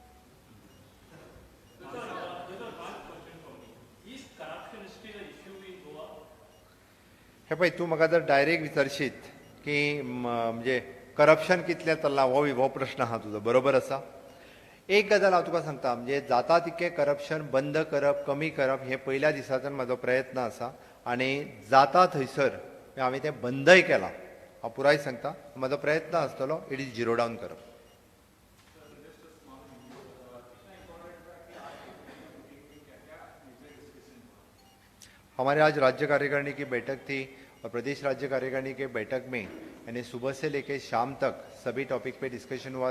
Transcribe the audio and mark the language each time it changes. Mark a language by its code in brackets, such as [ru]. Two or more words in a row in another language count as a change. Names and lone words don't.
[kok] हे पळय, तूं म्हाका जर डायरेक्ट विचारशीत की म्हणजे करप्शन कितलें चल्लां हो प्रश्न आहा तुजो, बरोबर आसा. एक गजाल हांव तुका सांगता, म्हणजे जाता तितकें करप्शन बंद करप, कमी करप हे पयल्या दिसाच्यान म्हाजो प्रयत्न आसा आनी जाता थंयसर हांवें तें बंदय केलां. हांव पुराय सांगता, म्हाजो प्रयत्न आसतलो [en] it is zero down [kok] करप. [hi] हमारे आज राज्य कार्यकारिणी की बैठक थी और प्रदेश राज्य कार्यकारिणी के बैठक में यानी सुबह से लेकर शाम तक सभी टॉपिक पे डिस्कशन हुआ.